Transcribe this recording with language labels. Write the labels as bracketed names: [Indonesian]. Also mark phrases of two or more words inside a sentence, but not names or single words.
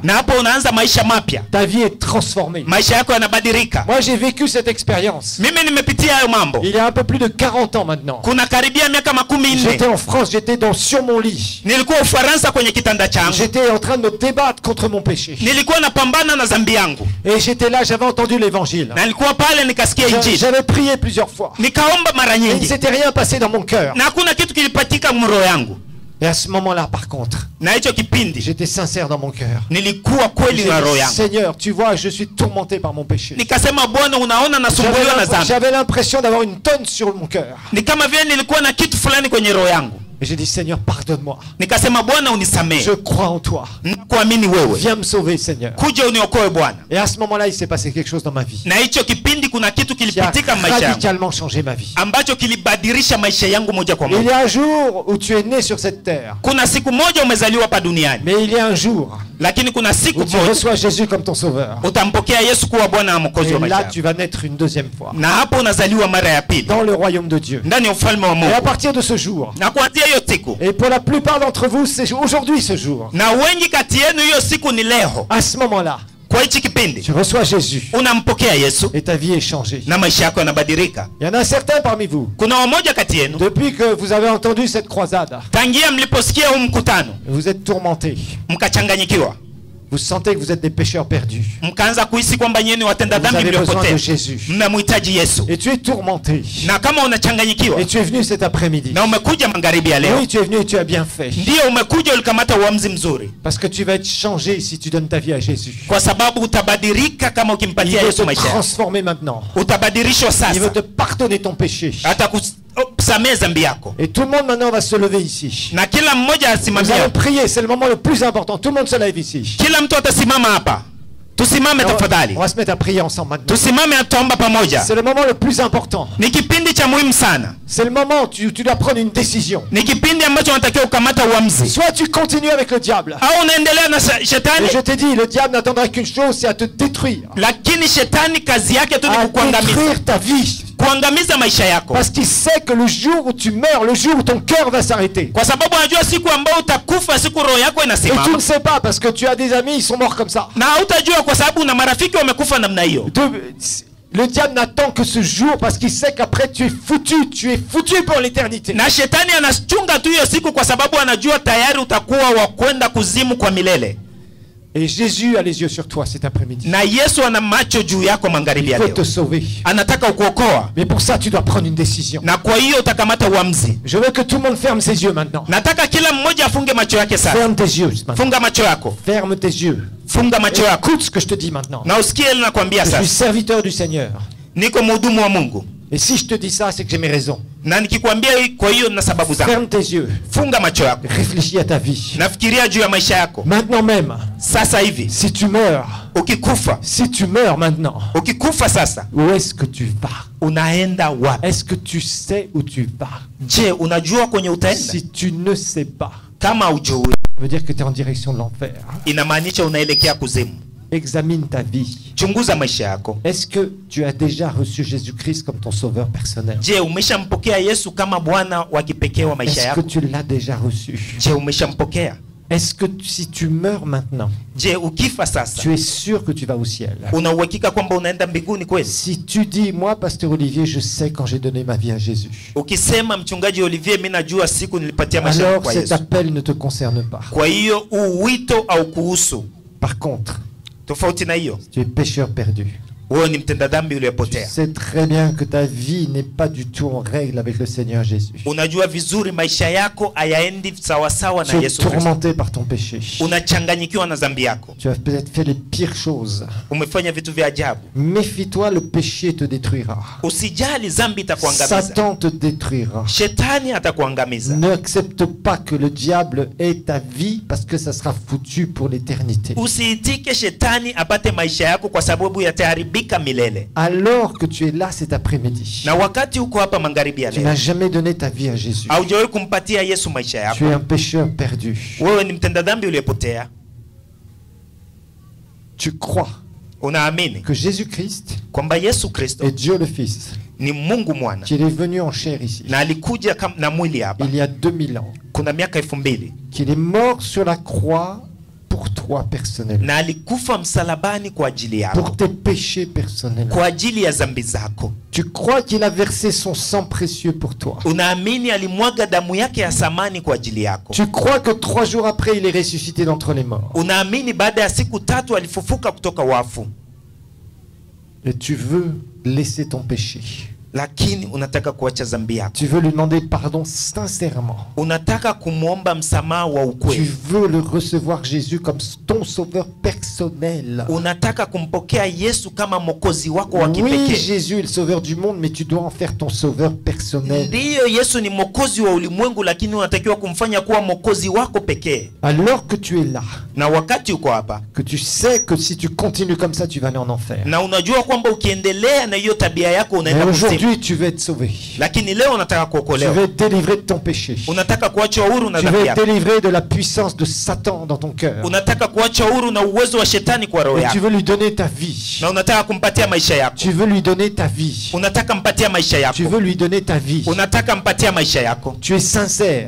[Swahili] Na hapo unaanza maisha mapya, [French] Ta vie est transformée. [Swahili] maisha yako yanabadilika. [French] Moi, j'ai vécu cette expérience. [Swahili] Mimi nimepitia hayo mambo, [French] Il y a un peu plus de 40 ans maintenant. [Swahili] kuna karibia miaka 14. [French] J'étais en France, j'étais sur mon lit. [Swahili] Nilikuwa Ufaransa kwenye kitanda changu, [French] J'étais en train de me débattre contre mon péché. [Swahili] nilikuwa napambana na dhambi yangu, [French] Et j'étais là, j'avais entendu l'évangile. [Swahili] na nilikuwa pale nikasikia injili, [French] J'avais prié plusieurs fois. [Swahili] nikaomba mara [French] Et il ne [Swahili] nyingi, [French] s'était rien passé dans mon cœur. [Swahili] na hakuna kitu kilipatika mroho yangu. [French] Et à ce moment-là, par contre, [Swahili] Na hicho kipindi [French] j'étais sincère dans mon cœur. [Swahili] nilikuwa kweli [French] J'ai [Swahili] na roho [French] dit, [Swahili] yangu, [French] Seigneur, tu vois, je suis tourmenté par mon péché. [Swahili] nikasema Bwana, unaona nasumbuliwa na dhambi. [French] J'avais l'impression d'avoir une tonne sur mon cœur. [Swahili] Ni kama vile nilikuwa na kitu fulani kwenye roho yangu, [French] Et j'ai dit, Seigneur, pardonne-moi. [Swahili] nikasema Bwana, unisamehe, [French] Je crois en toi. [Swahili] nakuamini wewe, [French] Viens me sauver, Seigneur. [Swahili] kuja uniokoe Bwana. [French] Et à ce moment-là, il s'est passé quelque chose dans ma vie [Swahili] Na hicho kipindi kuna kitu [French] qui a [Swahili] kilipitika maisha yangu [French] radicalement changé ma vie. [Swahili] ambacho kilibadilisha maisha yangu moja kwa [French] Il y [Swahili] moja. [French] a un jour où tu es né sur cette terre. [Swahili] Kuna siku moja umezaliwa hapa duniani, [French] Mais il y a un jour [Swahili] lakini kuna siku [French] où tu [Swahili] moja [French] reçois Jésus comme ton sauveur. [Swahili] utampokea Yesu kuwa Bwana na Mwokozi wa [French] Et [Swahili] maisha [French] là, [Swahili] yako, [French] tu vas naître une deuxième fois [Swahili] na hapo unazaliwa mara ya pili [French] dans le royaume de Dieu. [Swahili] ndani ya ufalme wa [French] Et à [Swahili] Mungu. [French] partir de ce jour, [Swahili] Na kuanzia hiyo siku, [French] et pour la plupart d'entre vous, c'est aujourd'hui ce jour. [Swahili] na wengi kati yenu hiyo siku ni leo. [French] À ce moment-là, [Swahili] Kwa hichi kipindi [French] tu reçois Jésus [Swahili] unampokea Yesu [French] et ta vie est changée. [Swahili] na maisha yako yanabadilika. [French] Il y en a certains parmi vous, [Swahili] Kuna wamoja kati yenu, [French] depuis que vous avez entendu cette croisade, [Swahili] tangia mliposikia huu mkutano [French] vous êtes tourmentés. [Swahili] mkachanganyikiwa, [French] Vous sentez que vous êtes des pécheurs perdus. [Swahili] mkaanza kuhisi kwamba nyinyi ni watenda [French] Vous [Swahili] dhambi [French] avez besoin de [Swahili] mliopotea, [French] Jésus. [Swahili] mnamhitaji Yesu. [French] Et tu es tourmenté. [Swahili] Na kama unachanganyikiwa [French] Et tu es venu cet après-midi. [Swahili] na umekuja magharibi ya leo, [French] Oui, tu es venu et tu as bien fait. [Swahili] ndio umekuja ulikamata uamuzi mzuri, [French] Parce que tu vas être changé si tu donnes ta vie à Jésus. [Swahili] kwa sababu utabadilika kama [French] Il [Swahili] ukimpatia [French] veut [Swahili] Yesu [French] te [Swahili] maisha yako. [French] transformer maintenant. [Swahili] Utabadilishwa [French] Il veut [Swahili] sasa, [French] te pardonner ton péché. [Swahili] hata akusamee dhambi yako. [French] Et tout le monde maintenant va se lever ici. [Swahili] Na kila mmoja [French] Nous [Swahili] asimame [French] allons [Swahili] hapa. [French] prier, c'est le moment le plus important. Tout le monde se lève ici. [Swahili] Kila mtu atasimama hapa. Tusimame tafadhali. [French] On va se mettre à prier ensemble maintenant. [Swahili] Tusimame atuomba pamoja. [French] C'est le moment le plus important. [Swahili] Ni kipindi cha muhimu sana. [French] C'est le moment où tu dois prendre une décision. [Swahili] Ni kipindi ambacho unatakiwa kukamata uamuzi. [French] Soit tu continues avec le diable. [Swahili] Au unaendelea na [French] Et [Swahili] shetani. [French] je te dis, le diable n'attendra qu'une chose, c'est à te détruire. [Swahili] Lakini shetani kazi yake tu ni [French] À [Swahili] kukuangamiza. [French] détruire ta vie. [Swahili] Kuangamiza maisha yako. [French] Parce qu'il sait que le jour où tu meurs, le jour où ton cœur va s'arrêter. [Swahili] Kwa sababu anajua siku ambayo utakufa, siku roho yako [French] Et tu ne [Swahili] inasimama. [French] sais pas parce que tu as des amis, ils sont morts comme ça. [Swahili] Na hautajua kwa sababu una marafiki wamekufa namna hiyo. [French] Le diable n'attend que ce jour parce qu'il sait qu'après tu es foutu pour l'éternité. [Swahili] Na shetani anachunga tu hiyo siku kwa sababu anajua tayari utakuwa wa kwenda kuzimu kwa milele. [French] Et Jésus a les yeux sur toi cet après-midi. [Swahili] Na Yesu ana macho juu yako magharibi [French] Il [Swahili] ya [French] faut [Swahili] leo. [French] te sauver. [Swahili] Anataka ukuokoa. [French] Mais pour ça, tu dois prendre une décision. [Swahili] Na kwa hiyo utakamata uamuzi. [French] Je veux que tout le monde ferme ses yeux maintenant. [Swahili] Nataka kila mmoja afunge macho yake sasa. [French] Ferme tes yeux maintenant. [Swahili] Funga macho yako. [French] Ferme tes yeux. [Swahili] Funga macho yako. [French] Écoute ce que je te dis maintenant. [Swahili] Na usikie ile nakwambia [French] Je suis [Swahili] sasa. [French] serviteur du Seigneur. [Swahili] Niko mhudumu wa Mungu. [French] Et si je te dis ça, c'est que j'ai mes raisons. [Swahili] Na nikikwambia kwa hiyo na sababu zangu. [French] Ferme tes yeux. [Swahili] Funga macho yako. [French] Réfléchis à ta vie. [Swahili] Nafikiria juu ya maisha yako. [French] Maintenant même, [Swahili] Sasa hivi [French] si tu meurs, maintenant, [Swahili] ukikufa sasa, [French] où est-ce que tu vas? [Swahili] Unaenda wapi? [French] Est-ce que tu sais où tu vas? [Swahili] Je, unajua kwenye utaenda? [French] Si tu ne sais pas, [Swahili] kama hujui, [French] ça veut dire que tu es en direction de l'enfer. [Swahili] Inamaanisha unaelekea kuzimu. [French] Examine ta vie. [Swahili] Chunguza maisha yako. [French] Est-ce que tu as déjà reçu Jésus-Christ comme ton sauveur personnel? [Swahili] Je, umeshampokea Yesu kama Bwana wa kipekee wa maisha [French] Est-ce [Swahili] yako? [French] que tu l'as déjà reçu? [Swahili] Je, umeshampokea? [French] Est-ce que si tu meurs maintenant, [Swahili] je, ukifa sasa, [French] tu es sûr que tu vas au ciel? [Swahili] Una uhakika kwamba unaenda mbinguni kweli? [French] Si tu dis, moi, Pasteur Olivier, je sais quand j'ai donné ma vie à Jésus. [Swahili] Ukisema mchungaji Olivier, mimi najua siku nilipatia maisha yangu [French] Alors [Swahili] kwa [French] cet [Swahili] Yesu. [French] appel ne te concerne pas. [Swahili] Kwa hiyo uwito au kuhusu. [French] Par contre, [Swahili] tofauti na hiyo, [French] tu es pécheur perdu. [Swahili] wewe ni mtenda dhambi [French] Tu [Swahili] uliyepotea. [French] sais très bien que ta vie n'est pas du tout en règle avec le Seigneur Jésus. [Swahili] Unajua vizuri maisha yako hayaendi sawa sawa na [French] Tu es [Swahili] Yesu Kristo. [French] tourmenté par ton péché. [Swahili] Unachanganyikiwa na dhambi yako. [French] Tu as peut-être fait les pires choses. [Swahili] Umefanya vitu vya ajabu. [French] Méfie-toi, le péché te détruira. [Swahili] Usijali, dhambi itakuangamiza. [French] Satan te détruira. [Swahili] Shetani atakuangamiza. [French] N'accepte pas que le diable ait ta vie parce que ça sera foutu pour l'éternité. [Swahili] Usiitike shetani apate maisha yako kwa sababu yataharibika milele. [French] Alors que tu es là cet après-midi, [Swahili] Na wakati uko hapa magharibi ya [French] tu n'as [Swahili] leo, [French] jamais donné ta vie à Jésus. [Swahili] haujawahi kumpatia Yesu maisha [French] Tu es [Swahili] yako. [French] un pécheur perdu. [Swahili] Wewe ni mtenda dhambi uliyepotea. [French] Tu crois [Swahili] Unaamini [French] que Jésus-Christ [Swahili] kwamba Yesu Kristo [French] est Dieu le Fils, [Swahili] ni Mungu mwana [French] qu'il est venu en chair ici, [Swahili] na alikuja na mwili hapa [French] il y a 2000 ans, [Swahili] kuna miaka 2000, [French] qu'il est mort sur la croix pour toi personnellement, [Swahili] na alikufa msalabani kwa ajili [French] pour [Swahili] yako, [French] tes péchés personnels. [Swahili] kwa ajili ya dhambi zako. [French] Tu crois qu'il a versé son sang précieux pour toi. [Swahili] Unaamini alimwaga damu yake ya thamani kwa ajili yako. [French] Tu crois que 3 jours après, il est ressuscité d'entre les morts. [Swahili] Unaamini baada ya siku 3 alifufuka kutoka wafu. [French] Et tu veux laisser ton péché. [Swahili] Lakini unataka kuacha dhambi yako. [French] Tu veux lui demander pardon sincèrement. [Swahili] Unataka kumwomba msamaha wa [French] Tu [Swahili] ukweli. [French] veux le recevoir Jésus comme ton sauveur personnel. [Swahili] Unataka kumpokea Yesu kama mwokozi wako wa [French] Oui, [Swahili] kipekee. [French] Jésus est le sauveur du monde, mais tu dois en faire ton sauveur personnel. [Swahili] Ndiyo, Yesu ni mwokozi wa ulimwengu, lakini unatakiwa kumfanya kuwa mwokozi wako pekee. [French] Alors que tu es là, [Swahili] Na wakati uko hapa, [French] que tu sais que si tu continues comme ça, tu vas aller en enfer. [Swahili] na unajua kwamba ukiendelea na hiyo tabia yako [French] Mais [Swahili] unaenda kuzimu. [French] aujourd'hui, tu veux être sauvé. [Swahili] Lakini leo unataka [French] Tu [Swahili] kuokolewa. [French] veux être délivré de ton péché. [Swahili] Unataka kuacha huru na [French] Tu veux [Swahili] dhambi [French] être [Swahili] yako. [French] délivré de la puissance de Satan dans ton cœur. [Swahili] Unataka kuacha huru na uwezo wa shetani kwa roho [French] Et tu [Swahili] yako. [French] veux lui donner ta vie. [Swahili] Na unataka kumpatia maisha yako. [French] Tu veux lui donner ta vie. [Swahili] Unataka mpatia maisha yako. [French] Tu veux lui donner ta vie. [Swahili] Unataka mpatia maisha yako. [French] Tu es sincère.